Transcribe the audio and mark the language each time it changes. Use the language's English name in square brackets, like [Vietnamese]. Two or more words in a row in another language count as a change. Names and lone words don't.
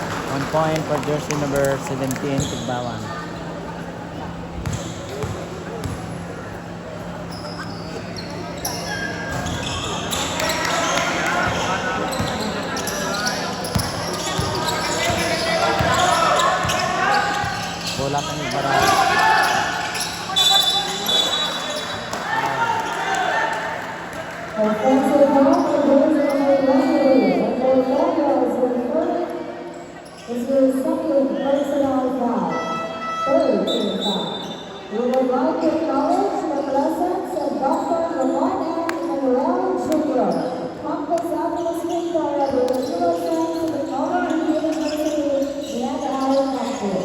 [English] 1 point for jersey number 17, Tigbawan. [Hiligaynon] Bola ka ni Baral. [English] Offensive ball for jersey number 1. Orlando is referred. This is second personal foul. Third team foul. We would like to acknowledge the presence of Dr. Ramon N. Manuel Jr., campus administrator of the National Science of Technology University and our campus.